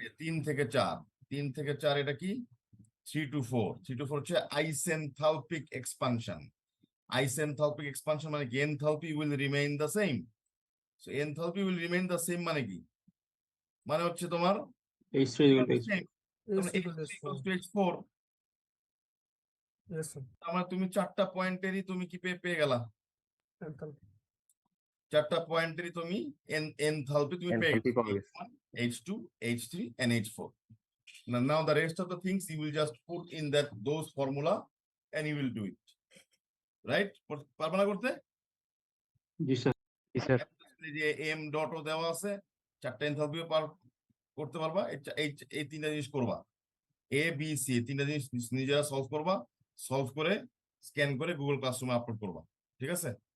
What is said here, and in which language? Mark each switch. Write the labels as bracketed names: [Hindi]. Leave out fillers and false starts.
[Bangla] 3 থেকে 4, 3 থেকে 4 এটা কি 3 to 4, 3 to 4 হচ্ছে আইসেনথালপিক এক্সপানশন। [English] Isenthalpic expansion মানে কি enthalpy will remain the same. So enthalpy will remain the same মানে কি, মানে হচ্ছে তোমার H3 is equal to H4. [Bangla] same, তার মানে H3 equals to H4। [English] Yes, sir. [Bangla] তার মানে তুমি 4টা পয়েন্টেরই তুমি কি পেয়ে গেলা, [English] Enthalpy. [Bangla] 4টা পয়েন্টেরই তুমি এনথালপি তুমি পেয়ে এনথালপি গেছো, পাওয়া গেছে। H1 H2 H3 and H4। [English] Now the rest of the things you will just put in those formula and you will do it, right? [Bangla] পারবে না করতে? জি স্যার। জি স্যার। এই যে এম ডটও দেওয়া আছে, 4টা এনথালপিও করতে পারবা। এই 3টা জিনিস করবা, এ বি সি 3টা জিনিস নিজেরা সলভ করবা, সলভ করে স্ক্যান করে গুগল ক্লাসরুমে আপলোড করবা, ঠিক আছে?